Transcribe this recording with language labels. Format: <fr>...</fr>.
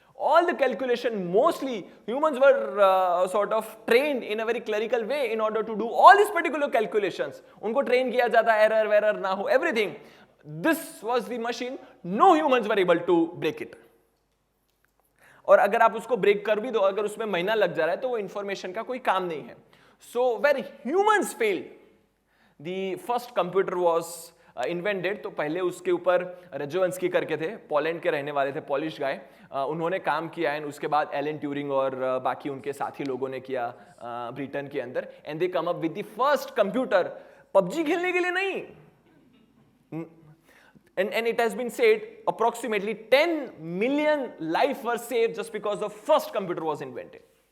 <en>All the calculation, mostly humans were sort of trained in a very clerical way in order to do all these particular calculations.</en> <hi>उनको train किया जाता, error वेरर ना हो, everything.</hi> <en>This was the machine. No humans were able to break it.</en> <hi>और अगर आप उसको break कर भी दो, अगर उसमें महीना लग जा रहा है तो वो इंफॉर्मेशन का कोई काम नहीं है.</hi> <en>So where humans failed, the first computer was invented.</en> <hi>तो पहले उसके ऊपर रेजोवंस्की करके थे, पोलैंड के रहने वाले थे, पॉलिश गाय. उन्होंने काम किया एंड उसके बाद एलन ट्यूरिंग और बाकी उनके साथी लोगों ने किया ब्रिटेन के अंदर.</hi> <en>And they come up with the first computer.</en> <hi>PUBG खेलने के लिए नहीं.</hi> <en>And it has been said approximately 10 million lives were saved just because the first computer was invented.</en>